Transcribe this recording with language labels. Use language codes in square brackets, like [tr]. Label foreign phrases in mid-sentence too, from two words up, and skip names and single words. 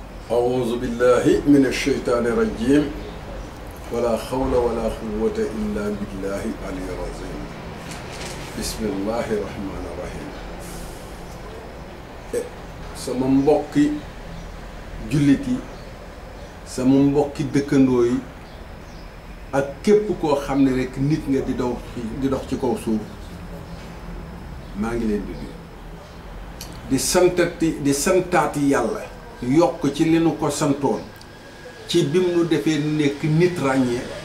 [ar] أعوذ بالله من الشيطان الرجيم ولا حول ولا قوة إلا بالله العلي العظيم بسم الله الرحمن الرحيم [wo] sama mbokki jullit yi sama mbokki dëkkandoo yi ak képp koo xam ne rekk nit nga di dox ci kaw suuf maa ngi leen di santaati yàlla yokk ci li nu ko santoon ci bim nu defee nekk nit ràññee